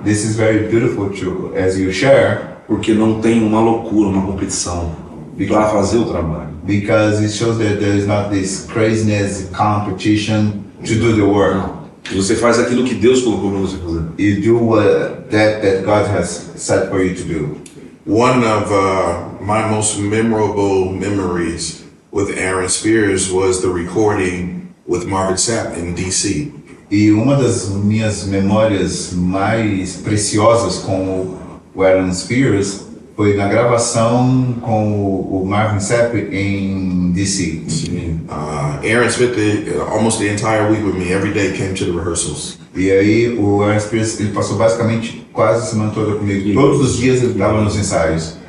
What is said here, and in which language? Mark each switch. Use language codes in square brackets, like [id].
[en] This is very beautiful as you share, [pt] porque não tem uma loucura, uma competição para fazer o trabalho. [en] because it shows that there is not this craziness competition to do the work. [pt] Não. Você faz aquilo que Deus colocou para você fazer. [en] You do that God has set for you to do. One of my most memorable memories with Aaron Spears was the recording with Marvin Sapp in DC. [pt] E uma das minhas memórias mais preciosas com o Aaron Spears foi na gravação com o Marvin Sapp em DC. [en] Aaron spent almost the entire week with me. Every day came to the rehearsals. [pt] E aí o Aaron Spears ele passou basicamente quase a semana toda comigo. Todos os dias ele estava nos ensaios.